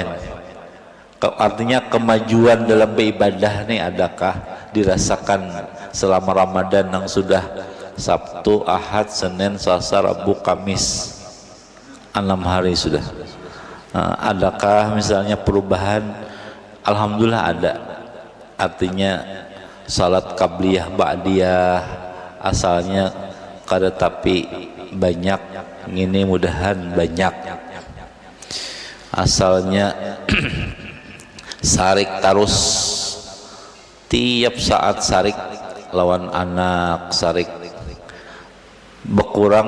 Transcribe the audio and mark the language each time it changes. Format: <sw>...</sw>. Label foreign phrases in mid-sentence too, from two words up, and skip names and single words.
<id>Artinya kemajuan dalam beribadah nih adakah dirasakan selama Ramadan yang sudah Sabtu, Ahad, Senin, Selasa, Rabu, Kamis, 6 hari sudah. Adakah misalnya perubahan?</id> <bjn>Alhamdulillah ada. Artinya salat</bjn> <ar>قبلية بعدية</ar> <bjn>asalnya kada tapi banyak, ini mudahan banyak. Asalnya sarik terus tiap saat, sarik lawan anak, sarik berkurang.</bjn>